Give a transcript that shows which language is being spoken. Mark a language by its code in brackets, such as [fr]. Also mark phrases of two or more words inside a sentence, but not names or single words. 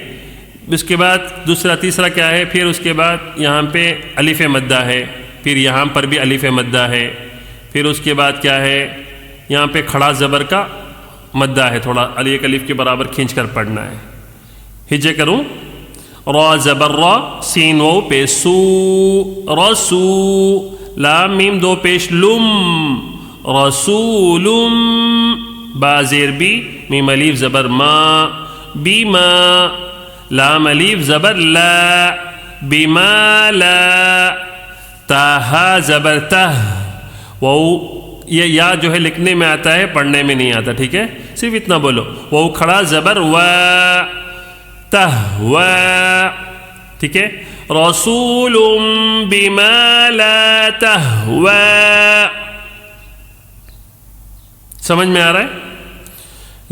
[ur] اس کے بعد تیسرا کیا ہے؟ پھر اس کے بعد یہاں پہ الف مدہ ہے، پھر یہاں پر بھی الف مدہ ہے. پھر اس کے بعد کیا ہے؟ یہاں پہ کھڑا زبر کا مدہ ہے، تھوڑا ایک الف کے برابر کھینچ کر پڑھنا ہے. ہجے کروں، را زبر را، سین و پہ سو، رسو، لام میم 2 پیش لم، رسولم، با زیر بی، میم الف زبر ما، بیما، لام الف زبر لا، بما لا، تا ہا زبر تہ، وہ یہ یا جو ہے لکھنے میں آتا ہے، پڑھنے میں نہیں آتا، ٹھیک ہے؟ صرف اتنا بولو، وہ کھڑا زبر و، تہوی، ٹھیک ہے؟ [ar] رسول بما لا تہوی، [ur] سمجھ میں آ رہا ہے؟